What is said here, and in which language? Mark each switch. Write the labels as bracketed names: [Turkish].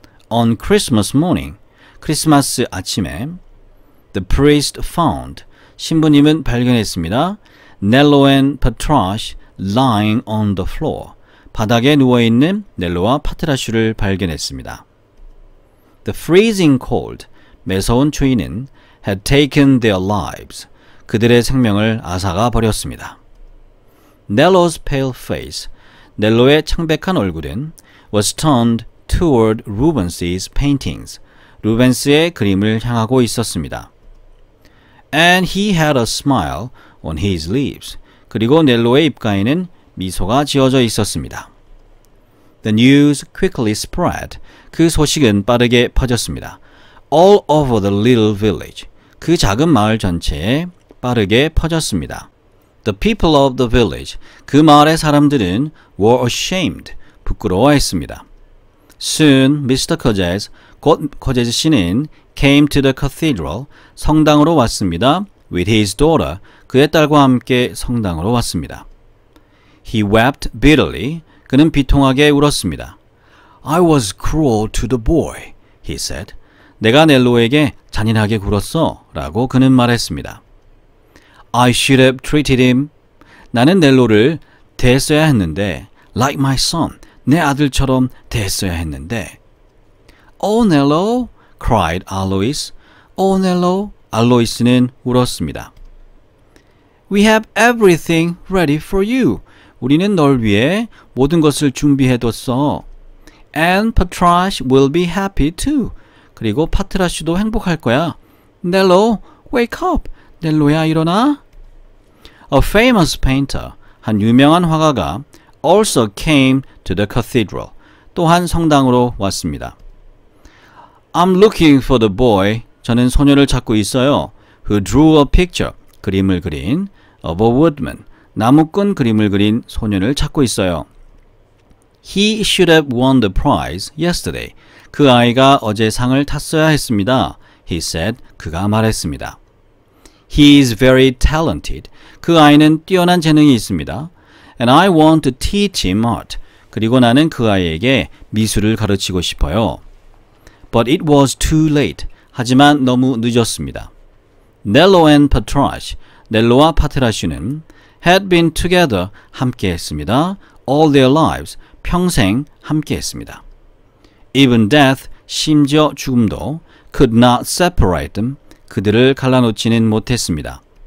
[English] On Christmas morning, [Korean] 크리스마스 아침에 [English] the priest found, [Korean] 신부님은 발견했습니다. [English] Nello and Patrash lying on the floor. [Korean] 바닥에 누워있는 넬로와 파트라슈를 발견했습니다. [English] The freezing cold, [Korean] 매서운 추위는 [English] had taken their lives. [Korean] 그들의 생명을 앗아가 버렸습니다. [English] Nello's pale face, [Korean] 넬로의 창백한 얼굴은 [English] was turned toward Rubens's paintings. [Korean] 루벤스의 그림을 향하고 있었습니다. [English] And he had a smile on his lips. [Korean] 그리고 넬로의 입가에는 미소가 지어져 있었습니다. [English] The news quickly spread. [Korean] 그 소식은 빠르게 퍼졌습니다. [English] All over the little village. [Korean] 그 작은 마을 전체에 빠르게 퍼졌습니다. [English] The people of the village. [Korean] 그 마을의 사람들은 [English] were ashamed. [Korean] 부끄러워했습니다. [English] Soon, Mr. Cozes, [Korean] 곧 코제즈 씨는 [English] came to the cathedral. [Korean] 성당으로 왔습니다. [English] With his daughter. [Korean] 그의 딸과 함께 성당으로 왔습니다. [English] He wept bitterly. [Korean] 그는 비통하게 울었습니다. [English] I was cruel to the boy, he said. [Korean] 내가 넬로에게 잔인하게 굴었어 라고 그는 말했습니다. [English] I should have treated him. [Korean] 나는 넬로를 대했어야 했는데 [English] like my son. [Korean] 내 아들처럼 대했어야 했는데 [English] Oh, Nello, cried Alois. [Korean] Oh, Nello, 알로이스는 울었습니다. [English] We have everything ready for you. [Korean] 우리는 널 위해 모든 것을 준비해뒀어. [English] And Patrash will be happy too. [Korean] 그리고 파트라슈도 행복할 거야. [English] Nello, wake up. [Korean] 넬로야, 일어나. [English] A famous painter, [Korean] 한 유명한 화가가 [English] also came to the cathedral. [Korean] 또한 성당으로 왔습니다. [English] I'm looking for the boy. [Korean] 저는 소녀를 찾고 있어요. [English] Who drew a picture. [Korean] 그림을 그린 [English] of a woodman. [Korean] 나무꾼 그림을 그린 소년을 찾고 있어요. [English] He should have won the prize yesterday. [Korean] 그 아이가 어제 상을 탔어야 했습니다. [English] He said. [Korean] 그가 말했습니다. [English] He is very talented. [Korean] 그 아이는 뛰어난 재능이 있습니다. [English] And I want to teach him art. [Korean] 그리고 나는 그 아이에게 미술을 가르치고 싶어요. [English] But it was too late. [Korean] 하지만 너무 늦었습니다. [English] Nello and Patrash, [Korean] 넬로와 파트라슈는 [English] had been together, [Korean] 함께 했습니다. [English] All their lives, [Korean] 평생 함께 했습니다. [English] Even death, [Korean] 심지어 죽음도 [English] could not separate them, [Korean] 그들을 갈라놓지는 못했습니다.